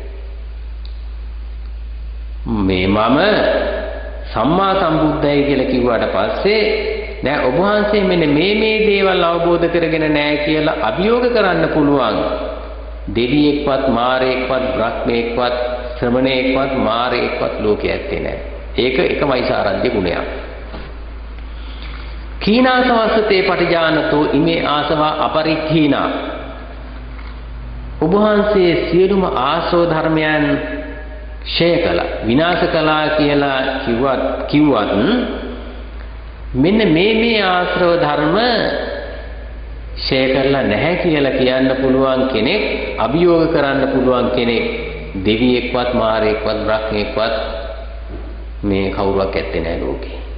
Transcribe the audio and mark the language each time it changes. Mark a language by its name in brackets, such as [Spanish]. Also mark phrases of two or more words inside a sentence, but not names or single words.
[Sinhala] මේ මම සම්මා සම්බුද්ධයි කියලා කිව්වට පස්සේ දැන් ඔබ වහන්සේ මෙන්න මේ දේවල් අවබෝධ කරගෙන නැහැ කියලා අභියෝග කරන්න පුළුවන් දෙවියෙක්වත් මාරයෙක්වත් බ්‍රහ්මයෙක්වත් ශ්‍රමණයෙක්වත් මාරයෙක්වත් ලෝකයේ ඇත්තේ නැහැ. ඒක එකමයි සාරාංශ ගුණයක්. [Pali] කීනාසවස්සතේ පටිජානතෝ ඉමේ ආසවා අපරික්ඛීනා. [Sinhala] ඔබ වහන්සේ සියලුම ආසෝ ධර්මයන් ක්ෂය කළා විනාශ කළා කියලා කිව්වත් මෙන්න මේ ආශ්‍රව ධර්ම ක්ෂය කරලා නැහැ කියලා කියන්න පුළුවන් කෙනෙක් අභියෝග කරන්න පුළුවන් කෙනෙක් දෙවියෙක්වත් මාරයෙක්වත් බ්‍රහ්මයෙක්වත් මේ කවුරුවක් ඇත්තේ නැහැ ලෝකේ.